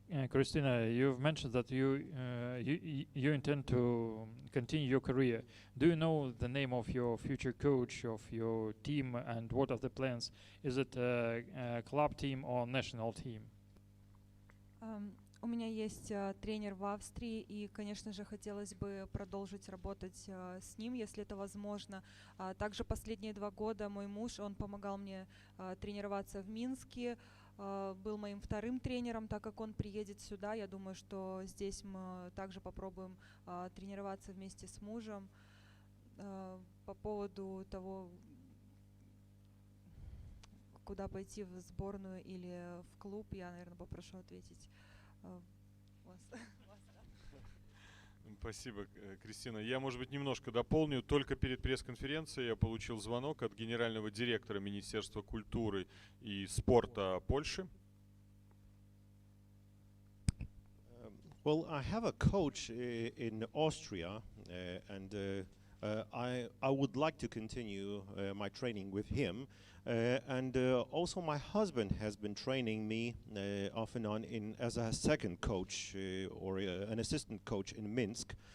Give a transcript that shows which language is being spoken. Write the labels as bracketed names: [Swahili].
[English] Kryscina, you've mentioned that you intend to continue your career. Do you know the name of your future coach, of your team, and what are the plans? Is it a club team or national team? [Russian] У меня есть тренер в Австрии, и, конечно же, хотелось бы продолжить работать с ним, если это возможно. Также последние 2 года мой муж, он помогал мне тренироваться в Минске, был моим вторым тренером, так как он приедет сюда. Я думаю, что здесь мы также попробуем тренироваться вместе с мужем. По поводу того, куда пойти, в сборную или в клуб, я, наверное, попрошу ответить вас. Спасибо, Кристина. Я, может быть, немножко дополню. Только перед пресс-конференцией я получил звонок от генерального директора Министерства культуры и спорта Польши. [English] Well, I have a coach in Austria, and I would like to continue my training with him. And also my husband has been training me off and on as a second coach or an assistant coach in Minsk.